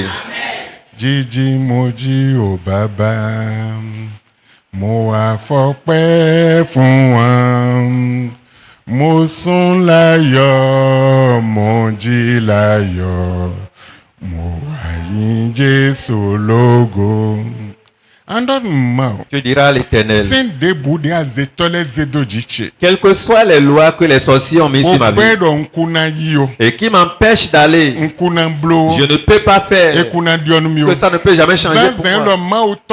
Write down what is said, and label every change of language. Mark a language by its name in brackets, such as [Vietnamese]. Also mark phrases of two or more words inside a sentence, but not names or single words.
[Yoruba] Jíjí mojí o bàbá, mo wá fọpẹ́ fún wọn. Mo sùn láyọ̀, mo jí láyọ̀, mo wá yìn Jésù lógo. [French] Tu diras à l'Éternel, quelles que soient les lois que les sorciers ont mis sur ma vie et qui m'empêchent d'aller, je ne peux pas faire, que ça ne peut jamais changer pour moi.